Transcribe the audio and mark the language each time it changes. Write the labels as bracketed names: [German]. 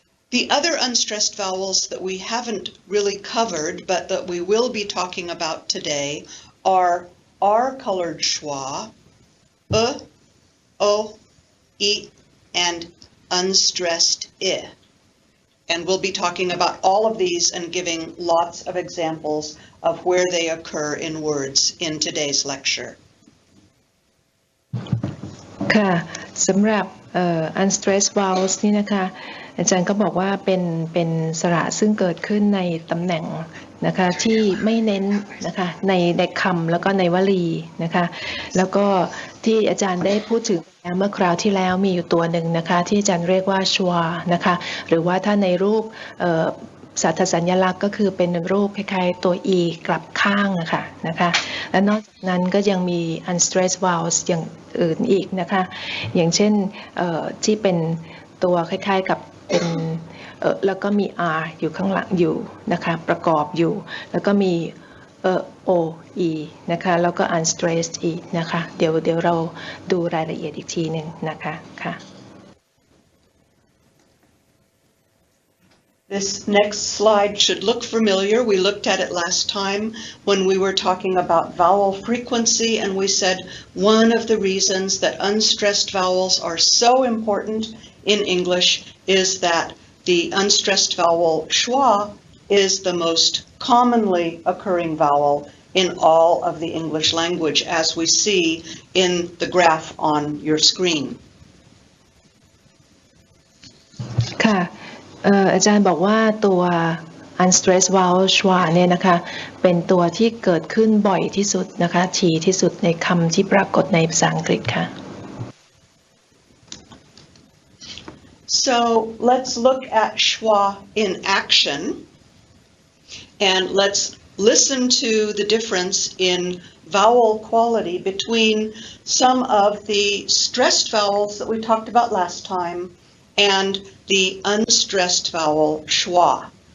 [English] The other unstressed vowels that we haven't really covered, but that we will be talking about today, are R-colored schwa, O, E, and unstressed I. And we'll be talking about all of these and giving lots of examples of where they occur in words in today's lecture. [Thai] ค่ะสำหรับunstressed vowels นี่นะคะอาจารย์ก็บอกว่าเป็นสระซึ่งเกิดขึ้นในตำแหน่ง นะคะที่ไม่เน้นนะคะในคำแล้วก็ในวลีนะคะแล้วก็ที่อาจารย์ได้พูดถึงเมื่อคราวที่แล้วมีอยู่ตัวหนึ่งนะคะที่อาจารย์เรียกว่าชัวนะคะหรือว่าถ้าในรูป สัตสัญลักษณ์ก็คือเป็นรูปคล้ายๆตัว e กลับข้างนะคะและนอกจากนั้นก็ยังมี unstressed vowels อย่างอื่นอีกนะคะอย่างเช่นที่เป็นตัวคล้ายๆกับเป็นแล้วก็มี r อยู่ข้างหลังอยู่นะคะประกอบอยู่แล้วก็มีo e นะคะแล้วก็ unstressed อีกนะคะเดี๋ยวเราดูรายละเอียดอีกทีหนึ่งนะคะค่ะ [English] This next slide should look familiar. We looked at it last time when we were talking about vowel frequency, and we said one of the reasons that unstressed vowels are so important in English is that the unstressed vowel schwa is the most commonly occurring vowel in all of the English language, as we see in the graph on your screen. [Thai] ค่ะอาจารย์บอกว่าตัว unstressed vowel schwa เนี่ยนะคะเป็นตัวที่เกิดขึ้นบ่อยที่สุดนะคะถี่ที่สุดในคำที่ปรากฏในภาษาอังกฤษค่ะ [English] So let's look at schwa in action, and let's listen to the difference in vowel quality between some of the stressed vowels that we talked about last time and the unstressed vowel schwa.